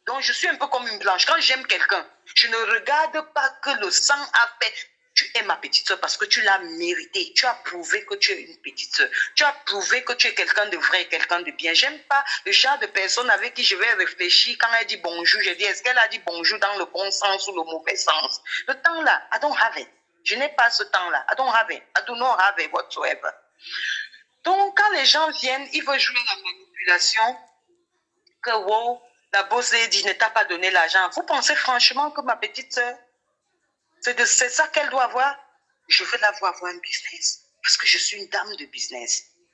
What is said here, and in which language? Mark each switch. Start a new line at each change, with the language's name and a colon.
French: Donc, je suis un peu comme une blanche. Quand j'aime quelqu'un, je ne regarde pas que le sang a fait. Tu es ma petite soeur parce que tu l'as mérité. Tu as prouvé que tu es une petite soeur. Tu as prouvé que tu es quelqu'un de vrai, quelqu'un de bien. J'aime pas le genre de personne avec qui je vais réfléchir. Quand elle dit bonjour, je dis, est-ce qu'elle a dit bonjour dans le bon sens ou le mauvais sens? Le temps-là,
English: I don't have it.
French: Je n'ai pas ce temps-là.
English: I don't have it. I do not have it whatsoever.
French: Donc, quand les gens viennent, ils veulent jouer la manipulation. Que wow, la boss lady ne t'a pas donné l'argent. Vous pensez franchement que ma petite soeur, c'est ça qu'elle doit avoir? Je veux la voir avoir un business. Parce que je suis une dame de business.